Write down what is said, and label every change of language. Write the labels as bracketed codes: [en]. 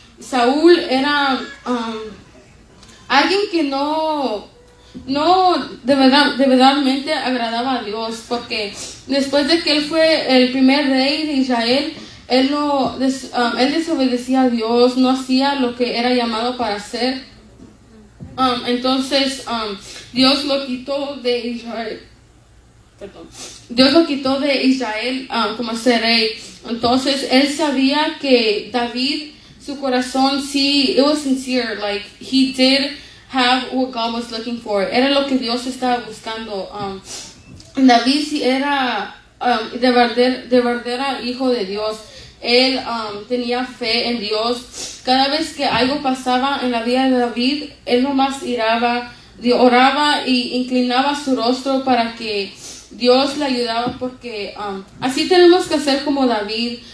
[es] Saúl era alguien que no de verdaderamente agradaba a Dios, porque después de que él fue el primer rey de Israel, él desobedecía a Dios, no hacía lo que era llamado para hacer. Entonces Dios lo quitó de Israel. Dios lo quitó de Israel como ser rey. Entonces él sabía que David, su corazón sí, [en] it was sincere, like he did have what God was looking for. [es] Era lo que Dios estaba buscando. David sí era de verdadera hijo de Dios. Él tenía fe en Dios. Cada vez que algo pasaba en la vida de David, él nomás oraba y inclinaba su rostro para que Dios le ayudaba, porque así tenemos que hacer como David.